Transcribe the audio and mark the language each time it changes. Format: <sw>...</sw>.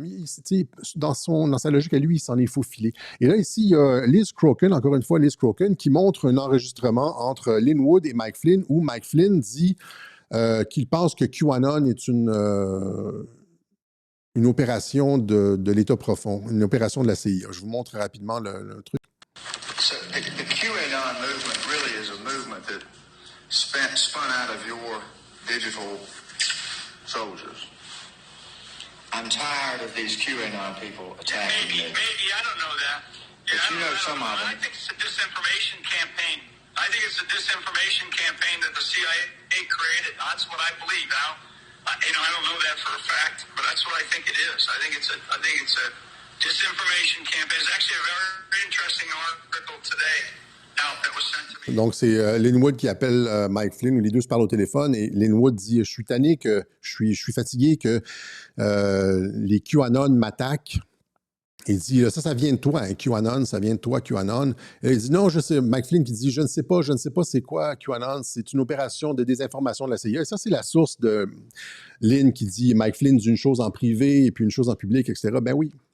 <fr>Mais, dans sa logique à lui, il s'en est faufilé. Et là, ici, il y a Liz Crokin, encore une fois, Liz Crokin, qui montre un enregistrement entre Lin Wood et Mike Flynn, où Mike Flynn dit qu'il pense que QAnon est une opération de l'État profond, une opération de la CIA. Je vous montre rapidement le truc.</fr> <en>So the QAnon movement really is a movement that spun out of your digital soldiers. I'm tired of these QAnon people attacking me. Maybe, I don't know that. Yeah, But you know some of them. I think it's a disinformation campaign. I think it's a disinformation campaign that the CIA created. That's what I believe. Now, I don't know that for a fact, but that's what I think it is. I think it's a disinformation campaign. It's actually a very interesting article today.</en> <fr>Donc, c'est Lin Wood qui appelle Mike Flynn, où les deux se parlent au téléphone, et Lin Wood dit « Je suis tanné, je suis fatigué que les QAnon m'attaquent. » Il dit « Ça vient de toi, hein, QAnon, ça vient de toi, QAnon. » Et il dit « Non, je sais. » Mike Flynn qui dit « Je ne sais pas c'est quoi QAnon, c'est une opération de désinformation de la CIA. » Et ça, c'est la source de Lin qui dit « Mike Flynn dit une chose en privé et puis une chose en public, etc. » Ben oui.</fr>